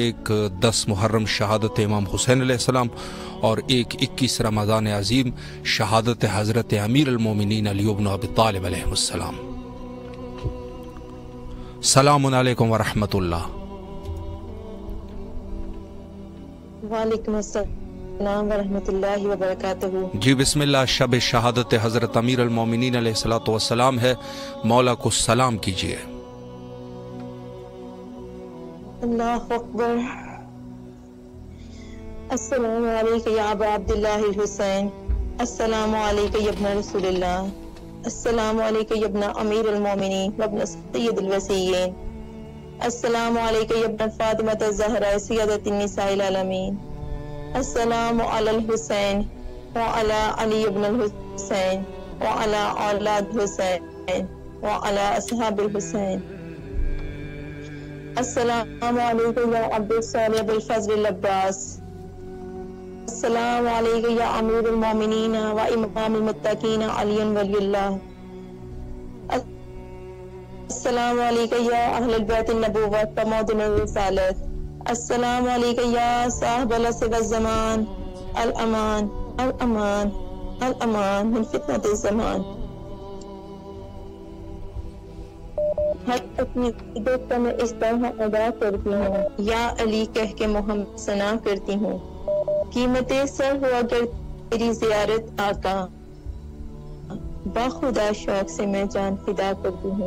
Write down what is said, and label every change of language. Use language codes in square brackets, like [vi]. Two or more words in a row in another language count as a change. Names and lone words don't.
[ur] ایک 10 محرم شہادت امام حسین علیہ السلام اور ایک 21 رمضان عظیم شہادت حضرت امیر المومنین علی ابن ابی طالب علیہ السلام. [ar] سلام عليكم ورحمة الله. وعليكم السلام ورحمة الله وبركاته. [ur] جی بسم اللہ، شب شہادت حضرت امیر المومنین [ar] عليه الصلاة والسلام [ur] ہے، مولا کو سلام کیجیے. [ar] الله أكبر. السلام عليك يا أبا عبد الله حسين، السلام عليك يا ابن رسول الله، السلام عليك يا ابن أمير المؤمنين وابن سيد الوصيين، السلام عليك يا ابن فاطمة الزهراء سيدة نساء العالمين، السلام على الحسين وعلى علي بن حسين وعلى أولاد حسين وعلى أصحاب الحسين, السلام عليك يا عبد الصالح أبو الفضل عباس, السلام عليك يا أمير المؤمنين وإمام المتقين علي ولي الله, السلام عليك يا أهل البيت النبوة ومعدن الرسالة، السلام عليك يا صاحب العصر والزمان، الأمان الأمان الأمان من فتنة الزمان. [ur] ہر اپنی عبادت میں اس طرح ادا کرتی ہوں، یا علی کہہ کے محمد ثنا کرتی ہوں. قیمتِ سر ہو اگر تیری زیارت آقا، باخدا شوق سے میں جان فدا کرتی ہوں.